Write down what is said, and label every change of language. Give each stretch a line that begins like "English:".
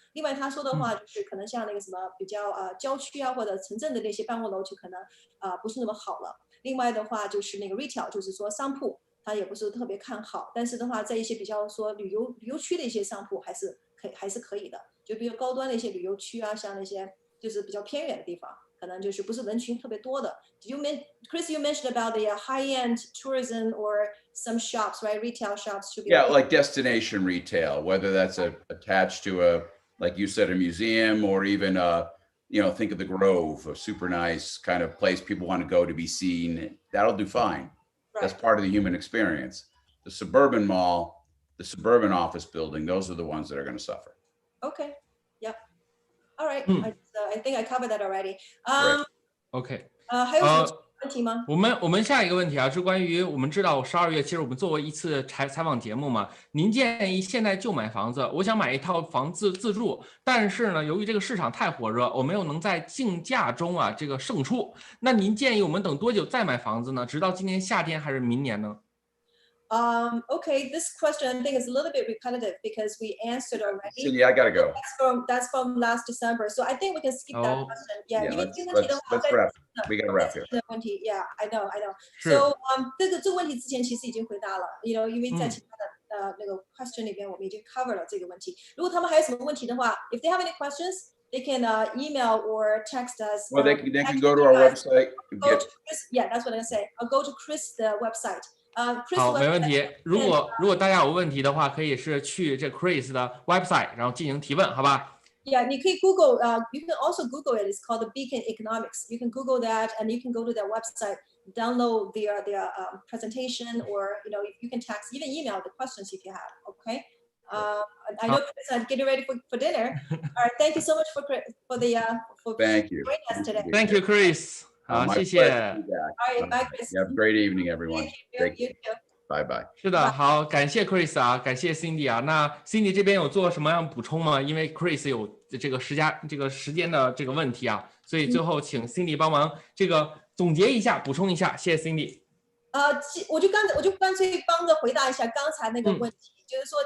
Chinese: 另外他说的话就是可能像那个什么比较郊区啊或者城镇的那些办公楼就可能不是那么好了。另外的话就是那个 retail 就是说商铺。他也不是特别看好，但是的话，在一些比较说旅游区的一些商铺还是可以的，就比如高端的一些旅游区啊，像那些就是比较偏远的地方，可能就是不是人群特别多的。
English: Chris, you mentioned about the high-end tourism or some shops, right? Retail shops should be. Yeah, like destination retail, whether that's attached to like you said, a museum, or even think of the Grove, a super nice kind of place people want to go to be seen. That'll do fine. That's part of the human experience. The suburban mall, the suburban office building, those are the ones that are going to suffer. Okay. Yep. All right. I think I covered that already. OK.
Chinese: 还有什么问题吗？我们下一个问题啊，是关于我们知道12月，其实我们做过一次采访节目嘛。您建议现在就买房子，我想买一套房子自住，但是呢，由于这个市场太火热，我没有能在竞价中这个胜出。那您建议我们等多久再买房子呢？直到今年夏天还是明年呢？
English: Okay, this question I think is a little bit repetitive because we answered already. Cindy, I gotta go. That's from last December, so I think we can skip that question.
Chinese: Yeah, 因为这个问题的话，
English: let's wrap. We gotta wrap here.
Chinese: 问题
English: ，Yeah, I know.
Chinese: So, 这个问题之前其实已经回答了，因为在其他的那个 question 里边我们已经 cover 了这个问题。如果他们还有什么问题的话
English: ，if they have any questions, they can email or text us. Well, they can go to our website. Yeah, that's what I say. I'll go to Chris 的 website.
Chinese: 好，没问题。如果大家有问题的话，可以是去这 Chris 的 website， 然后进行提问，好吧
English: ？Yeah,
Chinese: 你可以
English: Google. You can also Google it. It's called the Beacon Economics. You can Google that, and you can go to their website, download their presentation, or you can text, even email the questions if you have. Okay. I know Chris, I'm getting ready for dinner. All right. Thank you so much for Thank you. joining us today. Thank you, Chris.
Chinese: 好，谢谢。
English: All right, bye, Chris. Have a great evening, everyone. Thank you. Bye bye.
Chinese: 是的，好，感谢 Chris 啊，感谢 Cindy 啊。那 Cindy 这边有做什么样补充吗？因为 Chris 有这个时间的这个问题啊，所以最后请 Cindy 帮忙这个总结一下，补充一下，谢谢 Cindy。我就干脆帮着回答一下刚才那个问题，就是说，